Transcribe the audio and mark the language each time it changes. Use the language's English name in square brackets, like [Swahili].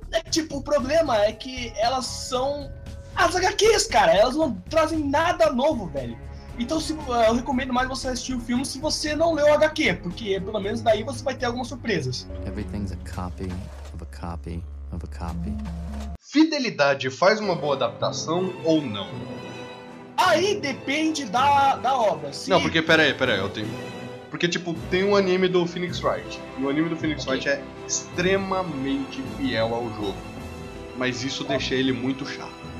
[Portuguese] tipo, o problema é que elas são as HQs, cara, elas não trazem nada novo, velho. Então eu recomendo mais você assistir o filme se você não leu o HQ, porque pelo menos daí você vai ter algumas surpresas. [English] Everything's a copy of a copy of a copy. [Portuguese] Fidelidade faz uma boa adaptação ou não? Aí depende da obra. Se... Não, porque peraí, eu tenho. Porque, tipo, tem um anime do Phoenix Wright. E o anime do Phoenix Wright é extremamente fiel ao jogo. Mas isso deixa ele muito chato.